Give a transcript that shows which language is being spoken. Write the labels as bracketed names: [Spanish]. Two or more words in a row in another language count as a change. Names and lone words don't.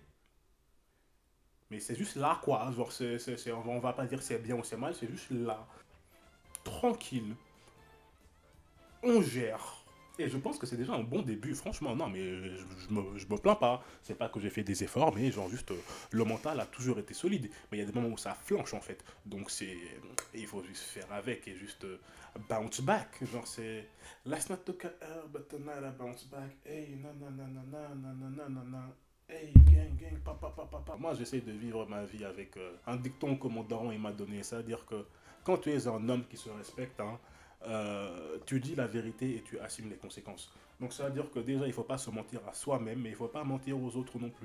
[French] Mais c'est juste là quoi, genre on va pas dire c'est bien ou c'est mal, c'est juste là, tranquille, on gère. Et je pense que c'est déjà un bon début, franchement. Non, mais je me plains pas. C'est pas que j'ai fait des efforts, mais genre juste le mental a toujours été solide. Mais il y a des moments où ça flanche en fait. Donc il faut juste faire avec et juste [English] bounce back. [French] Genre c'est [English] Let's not took a L, but tonight I bounce back. Hey, na na na na na na na na na na. [French] Hey, gang, gang, papa, papa, papa. Moi, j'essaie de vivre ma vie avec un dicton que mon daron il m'a donné. C'est-à-dire que quand tu es un homme qui se respecte, hein, tu dis la vérité et tu assumes les conséquences. Donc ça veut dire que déjà il ne faut pas se mentir à soi-même, mais il ne faut pas mentir aux autres non plus.